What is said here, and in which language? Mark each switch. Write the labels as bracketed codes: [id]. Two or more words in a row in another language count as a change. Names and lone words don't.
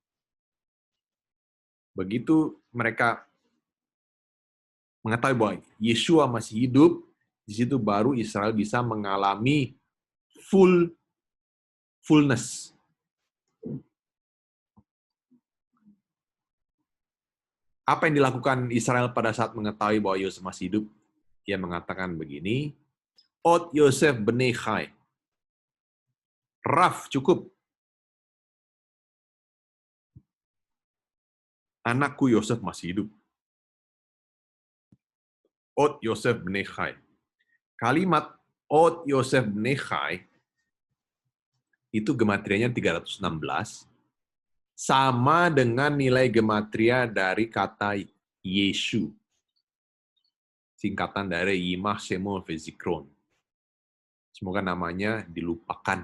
[id] Begitu mereka mengetahui bahwa Yeshua masih hidup, di situ baru Israel bisa mengalami fullness. Apa yang dilakukan Israel pada saat mengetahui bahwa Yosef masih hidup? Ia mengatakan begini, [he] Ot Yosef bnei chai. [id] Raf, cukup. Anakku Yosef masih hidup. [he] Ot Yosef bnei chai. [id] Kalimat [he] Ot Yosef bnei chai [id] itu gematrianya 316, sama dengan nilai gematria dari kata Yeshu. [he] Singkatan dari Yimach Shemo Vezikron. [id] Semoga namanya dilupakan.